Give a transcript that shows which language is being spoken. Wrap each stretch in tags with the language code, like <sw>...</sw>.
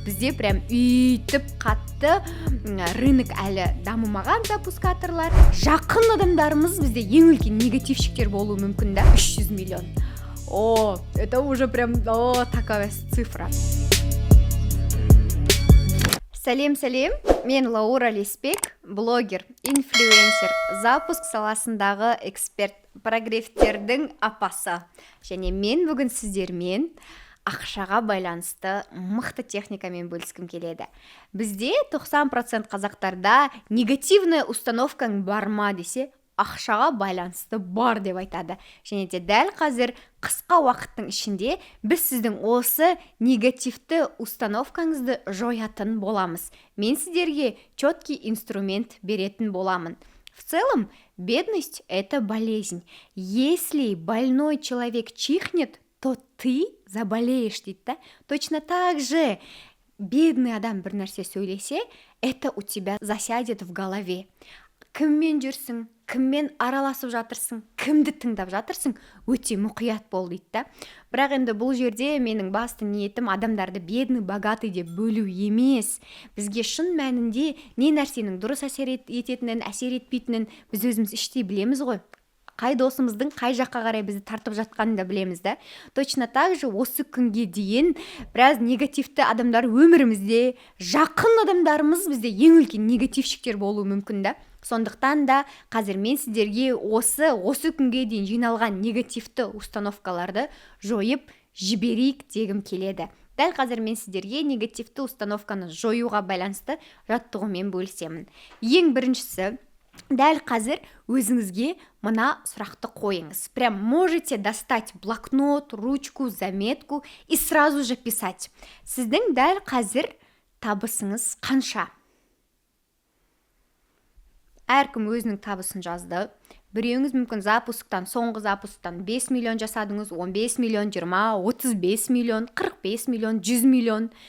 <kk>Бізде прям үйтіп қатты рынок әлі дамымаған запускаторлар. Жақын адамдарымыз бізде ең үлкен негативщиктер болуы мүмкін да, 300 миллион.</kk> <ru>Это уже прям такая цифра.</ru> <kk>Сәлем, мен Лаура Леспек, блогер, инфлюенсер, запуск саласындағы эксперт, прогревтердің апасы. Және мен бүгін сіздермен ақшаға байланысты мықты техникамен бөліскім келеді. Бізде 90% қазақтарда негативная установкаң бар ма десе, ақшаға байланысты бар деп айтады. Және де дәл қазір қысқа уақыттың ішінде біз сіздің осы негативті установкаңызды жоятын боламыз. Мен сіздерге четкий инструмент беретін боламын.</kk> <ru>В целом, бедность – это болезнь. Если больной человек чихнет, то ты заболеешь,</ru> <kk>дейді да?</kk> <ru>Точно так же бедный</ru> <kk>адам бір нәрсе сөйлесе,</kk> <ru>это у тебя засядет в голове.</ru> <kk>Кіммен жүрсің, кіммен араласып жатырсың, кімді тыңдап жатырсың, өте мұқият бол, дейді да? Бірақ енді бұл жерде менің басты ниетім адамдарды</kk> <ru>бедный, богатый</ru> <kk>деп бөлу емес. Бізге шын мәнінде не нәрсенің дұрыс әсер ететінін, әсер етпейтінін біз өзіміз іштей білеміз ғой. Қай досымыздың қай жаққа қарай бізді тартып жатқанын да білеміз да.</kk> <ru>Точно так же</ru> <kk>осы күнге дейін біраз негативті адамдар өмірімізде, жақын адамдарымыз бізде ең үлкен негативщиктер болуы мүмкін да. Сондықтан да қазір мен сіздерге осы күнге дейін жиналған негативті установкаларды жойып жіберейік дегім келеді. Дәл қазір мен сіздерге негативті установканы жоюға байланысты жаттығумен бөлісемін. Ең біріншісі, дәл қазір өзіңізге мына сұрақты қойыңыз.</kk> <ru>Прям можете достать блокнот, ручку, заметку и сразу же писать.</ru> <kk>Сіздің дәл қазір табысыңыз қанша? Әркім өзінің табысын жазды. Біреуіңіз мүмкін соңғы запусктан 5 миллион жасадыңыз, 15 миллион, 20, 35 миллион, 45 миллион, 100 миллион.</kk>